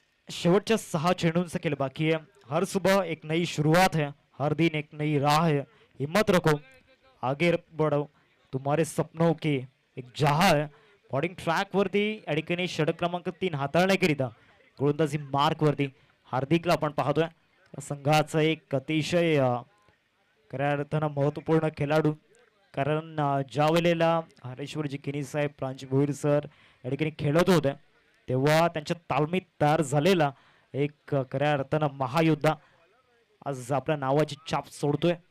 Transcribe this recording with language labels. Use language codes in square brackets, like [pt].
[mr] शेवटच्या 6 चेंडूंचा खेळ बाकी है। [hi] हर सुबह एक नई शुरुआत है, हर दिन एक नई राह है। हिम्मत रखो, आगे बढ़ो, तुम्हारे सपनों की एक जहा है। [mr] बॉलिंग ट्रॅक वरती या ठिकाणी षटक क्रमांक 3 हाताळण्याकरिता गोलंदाजी मार्क वरती हार्दिकला आपण पाहतोय। या संघाचा एक अतिशय खऱ्या अर्थानं महत्वपूर्ण खेळाडू, कारण ज्या वेळेला हरेश्वरजी किनी साहेब, प्रांजू भोईर सर या ठिकाणी खेळत होते तेव्हा त्यांच्या तालमीत तयार झालेला एक खऱ्या अर्थानं महायोद्धा आज आपल्या नावाची छाप सोडतोय।